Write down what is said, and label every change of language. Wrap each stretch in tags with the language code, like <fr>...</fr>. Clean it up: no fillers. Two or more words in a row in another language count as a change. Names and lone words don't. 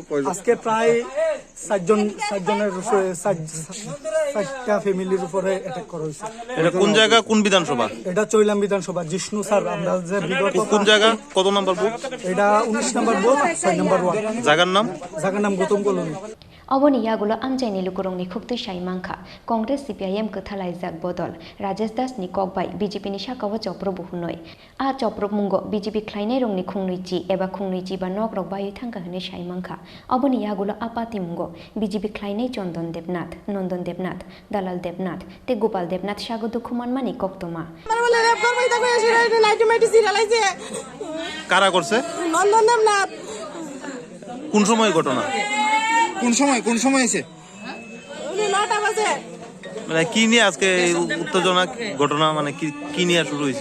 <bn>আজকে প্রায় 4জনের উপরে 4টা ফ্যামিলির উপরে অ্যাটাক করা হয়েছে। এটা কোন জায়গা, কোন বিধানসভা? এটা চৈলাম বিধানসভা। জিষ্ণু স্যার, আমরা যে বিগত কোন জায়গা, কত নম্বর বুথ? এটা 19 নম্বর বুথ, 6 নম্বর ওয়ার্ড। জায়গার নাম গৌতম কলোনি।</bn> <trp>Aboni Yagulo Amjaini Lukurong ni Khuktu Shaimanka, Congress CPIM Kathalai Bodol, Rajesh Das ni Kokbai, BJP Nishakawa Choprobuhnoi, A Chopromungo, BJP Klainerong ni Khungnuichi, Eba Khungnuichi ba Nogrok Bayu Thanga Hene Shaimanka, Aboni Yagulo Apatimungo, BJP Klainei Chondon Debnath, Nondon Debnath, Dalal Debnath, te Gopal Debnath Shago Dukuman Mani Koktoma.</trp> <bn>কারা করছে? নন্দন দেবনাথ। কোন সময় ঘটনা? কোন সময় হয়েছে? 9টা বাজে। মানে কি নিয়ে আজকে উত্তেজনা ঘটনা, মানে কি নিয়ে শুরু হয়েছে?</bn>